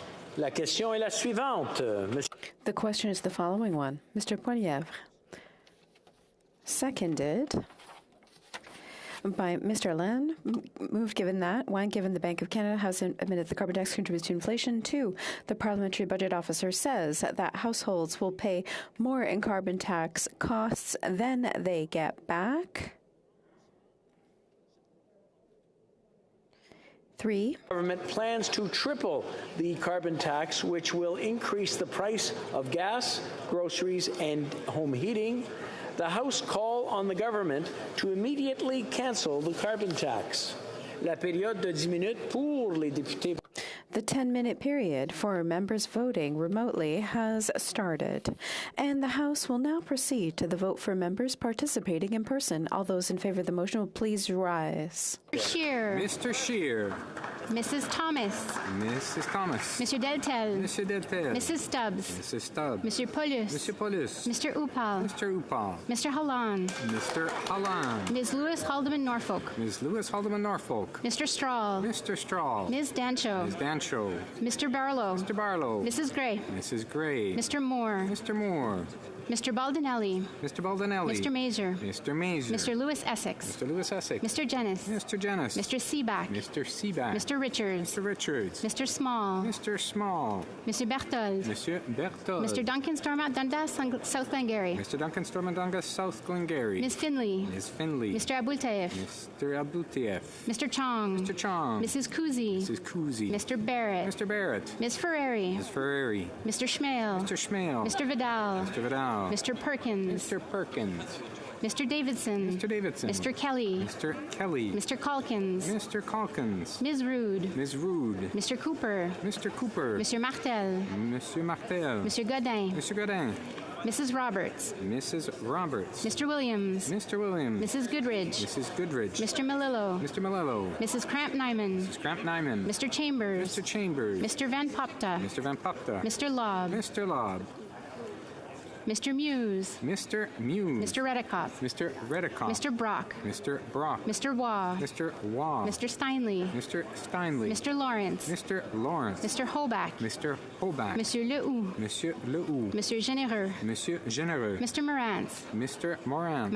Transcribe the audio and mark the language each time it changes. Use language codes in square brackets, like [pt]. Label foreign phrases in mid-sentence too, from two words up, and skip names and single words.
[fr] La question est la suivante. [en] The question is the following one. Mr. Poilievre. Seconded by Mr. Len. Moved given that. 1, given the Bank of Canada has admitted the carbon tax contributes to inflation. 2, the Parliamentary Budget Officer says that households will pay more in carbon tax costs than they get back. 3. Government plans to triple the carbon tax, which will increase the price of gas, groceries, and home heating. The House call on the government to immediately cancel the carbon tax. [fr] La période de 10 minutes pour les députés. [en] The 10-minute period for members voting remotely has started, and the House will now proceed to the vote for members participating in person. All those in favor of the motion will please rise. Scheer. Mr. Scheer. Mrs. Thomas. Mrs. Thomas. Monsieur Deltel. Monsieur Deltel. Mrs. Stubbs. Mrs. Stubbs. Monsieur Paulus. Monsieur Paulus. Mr. Upal. Mr. Upal. Mr. Holland. Mr. Holland. Ms. Lewis Haldeman Norfolk. Ms. Lewis Haldeman Norfolk. Mr. Strahl. Mr. Strahl. Ms. Dancho. Ms. Dancho. Mr. Barlow. Mr. Barlow. Mrs. Gray. Mrs. Gray. Mr. Moore. Mr. Moore. Mr. Baldinelli. Mr. Baldinelli. Mr. Mazer. Mr. Mazer. Mr. Lewis Essex. Mr. Lewis Essex. Mr. Jennis. Mr. Jennis. Mr. Seaback. Mr. Seaback. Mr. Richards. Mr. Richards. Mr. Small. Mr. Small. Mr. Berthold. Monsieur Berthold. Mr. Duncan Stormont Dundas, South Glengarry. Mr. Duncan Stormont Dundas, South Glengarry. Ms. Finley. Ms. Finley. Mr. Abultaif. Mr. Abultaif. Mr. Chong. Mr. Chong. Mrs. Kuzi. Mrs. Kuzi. Mr. Barrett. Mr. Barrett. Ms. Ferrari. Ms. Ferrari. Mr. Schmale. Mr. Schmale. Mr. Vidal. Mr. Vidal. Mr. Perkins. Mr. Perkins. Mr. Davidson. Mr. Davidson. Mr. Kelly. Mr. Kelly. Mr. Calkins. Mr. Calkins. Ms. Rude. Ms. Rude. Mr. Cooper. Mr. Cooper. Mr. Martel. Monsieur Martel. Mr. Godin. Mr. Godin. Mrs. Roberts. Mrs. Roberts. Mr. Williams. Mr. Williams. Mrs. Goodridge. Mrs. Goodridge. Mr. Melillo. Mr. Melillo. Mrs. Cramp Nyman. Mrs. Cramp Nyman. Mr. Chambers. Mr. Chambers. Mr. Van Popta. Mr. Van Popta. Mr. Lobb. Mr. Lobb. Mr. Muse. Mr. Muse. Mr. Redikoff. Mr. Redikoff. Mr. Brock. Mr. Brock. Mr. Waugh. Mr. Waugh. Mr. Steinley. Mr. Steinley. Mr. Lawrence. Mr. Lawrence. Mr. Hoback. Mr. Hoback. Monsieur Lehoux. Monsieur Lehoux. Monsieur Généreux. Monsieur Généreux. Mr. Morantz. Mr. Morantz.